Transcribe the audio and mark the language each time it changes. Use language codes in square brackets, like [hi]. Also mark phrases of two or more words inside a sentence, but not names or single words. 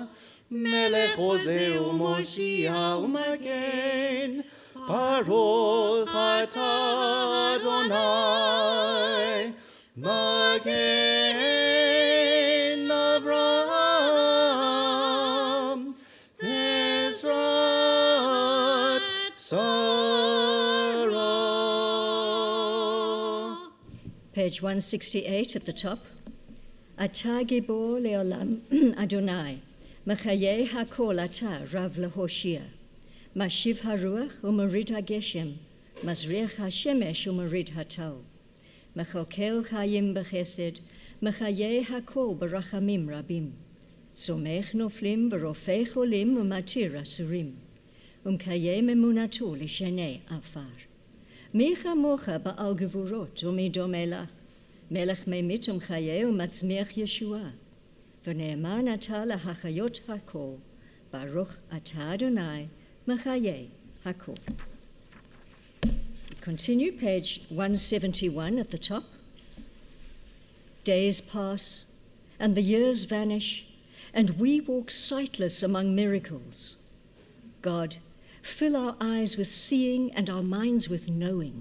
[he] מלך עוזר ומושיע ומגן, ברוך אתה אדוני, מגן אברהם, עזרת Sarah. [en] Page 168 at the top. [he] אתה גבור לעולם אדני, מחיה הכל אתה רב להושיע, משיב הרוח ומוריד הגשם, מזריח השמש ומוריד הטל, מכלכל חיים בחסד, מחיה הכל ברחמים רבים, סומך נופלים ברופך עולים ומתיר אסורים, ומקיים אמונתו לישני עפר. מיכה מוכה בעל גבורות ומידום אלך, מלך ממית ומחיה ומצמיח ישועה. ונאמן אתה להחיות הכל, ברוך אתה אדני, מחיה הכל. [en] Continue, page 171 at the top. Days pass, and the years vanish, and we walk sightless among miracles. God, fill our eyes with seeing and our minds with knowing.